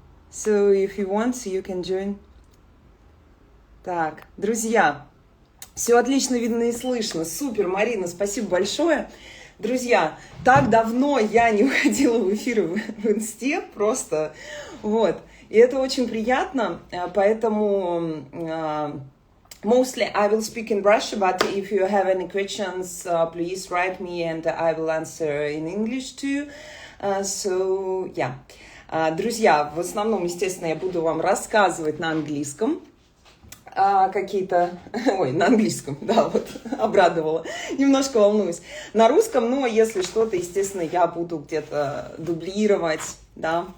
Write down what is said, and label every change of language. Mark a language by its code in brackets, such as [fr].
[en] So if you want, you can join. [ru] Так, друзья. Все отлично видно и слышно. Супер, Марина, спасибо большое. Друзья, так давно я не выходила в эфир в Инсте, просто вот. И это очень приятно, поэтому [en] mostly I will speak in Russian, but if you have any questions, please write me and I will answer in English too. So, yeah. [ru] Друзья, в основном, естественно, я буду вам рассказывать на английском. Какие-то... Ой, на английском, да, вот, обрадовала. Немножко волнуюсь. На русском, но если что-то, естественно, я буду где-то дублировать, да.